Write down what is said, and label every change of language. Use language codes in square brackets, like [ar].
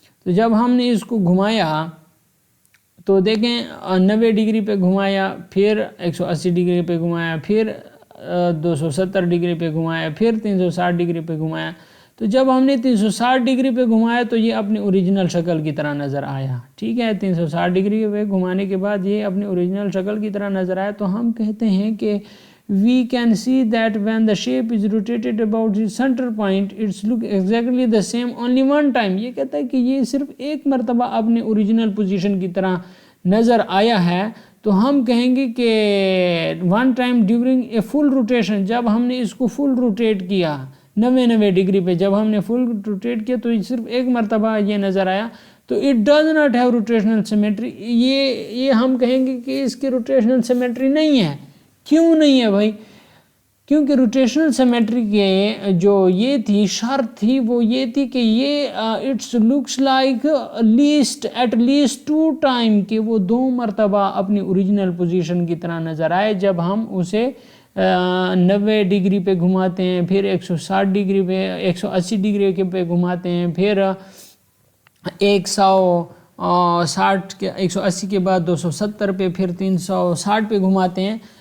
[ur] तो जब हमने इसको घुमाया तो देखें 90 डिग्री पे घुमाया, फिर 180 डिग्री पे घुमाया, फिर 270 ڈگری پہ گھمایا، پھر 360 ڈگری پہ گھمایا. تو جب ہم نے 360 ڈگری پہ گھمایا تو یہ اپنی اوریجنل شکل کی طرح نظر آیا. ٹھیک ہے، 360 ڈگری پہ گھمانے کے بعد یہ اپنی اوریجنل شکل کی طرح نظر آیا. تو ہم کہتے ہیں کہ [en] we can see that when the shape is rotated about the center point it's look exactly the same only one time. [ur] یہ کہتا ہے کہ یہ صرف ایک مرتبہ اپنے اوریجنل پوزیشن کی طرح نظر آیا ہے. تو ہم کہیں گے کہ [en] one time during a full rotation، [ur] جب ہم نے اس کو فل روٹیٹ کیا 90 ڈگری پہ، جب ہم نے فل روٹیٹ کیا تو صرف ایک مرتبہ یہ نظر آیا. [en] تو it does not have rotational symmetry. [ur] یہ ہم کہیں گے کہ اس کی روٹیشنل سیمیٹری نہیں ہے. کیوں نہیں ہے بھائی؟ کیونکہ روٹیشنل سیمیٹری کے جو یہ تھی شرط تھی وہ یہ تھی کہ یہ [en] it's looks like at least 2 time, [ur] کہ وہ 2 مرتبہ اپنی اوریجنل پوزیشن کی طرح نظر آئے جب ہم اسے 90 ڈگری پہ گھماتے ہیں، پھر 160 ڈگری پہ 180 ڈگری پہ گھماتے ہیں، پھر 180 کے بعد 270 پہ، پھر 360 پہ گھماتے ہیں.